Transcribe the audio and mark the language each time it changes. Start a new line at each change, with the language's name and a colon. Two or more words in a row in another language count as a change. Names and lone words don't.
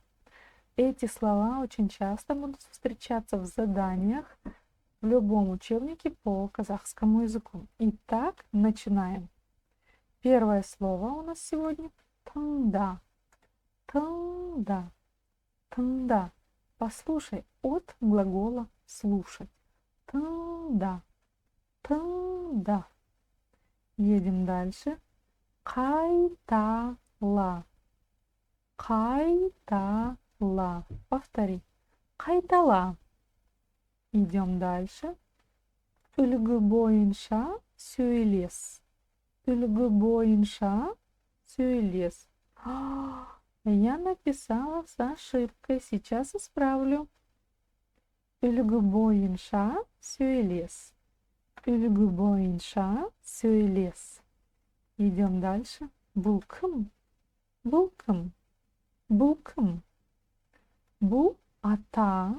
Russian: Эти слова очень часто будут встречаться в заданиях в любом учебнике по казахскому языку. Итак, начинаем. Первое слово у нас сегодня таңда.
Kazakh: Таңда. Таңда.
Russian: Послушай от глагола слушать.
Kazakh: Тыңда. Тыңда.
Russian: Едем дальше. Қайтала.
Kazakh: Қайтала. Повтори.
Russian: Қайтала. Идем дальше.
Kazakh: Үлгі бойынша сөйлес. Үлгі бойынша сөйлес.
Russian: Я написала с ошибкой, сейчас исправлю.
Kazakh: Үлгі бойынша сөйлес. Үлгі бойынша сөйлес.
Russian: Идем дальше.
Kazakh: Бұл кім? Бұл кім? Бұл кім? Бұл ата.